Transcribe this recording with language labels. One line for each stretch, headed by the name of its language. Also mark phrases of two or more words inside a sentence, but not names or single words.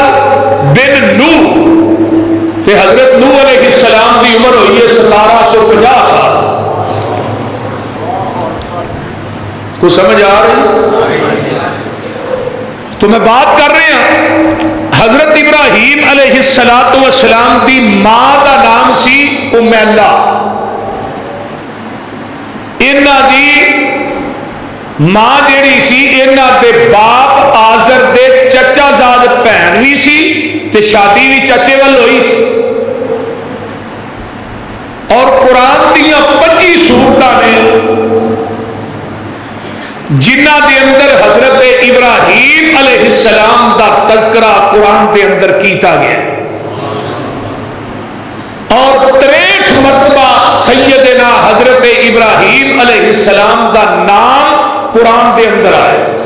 Punjabi: بن نوح تے حضرت نوح علیہ السلام دی عمر ہوئی ہے 1750 سال۔ کچھ سمجھ آ رہی؟
Urdu: تو میں بات کر رہے ہیں
Punjabi: حضرت ابراہیم علیہ السلام دی ماں کا نام سی امیلہ۔ انہاں دی ماں جیڑی سی انہاں دے باپ آذر دے چچا زاد بہن بھی سی تے شادی بھی چچے وال ہوئی سی۔ اور قرآن دیاں 25 سورتاں نے جنہ دے اندر حضرت ابراہیم علیہ السلام دا تذکرہ قرآن دے اندر کیتا گیا، اور 63 مرتبہ سیدنا حضرت ابراہیم علیہ السلام دا نام قرآن دے اندر آئے۔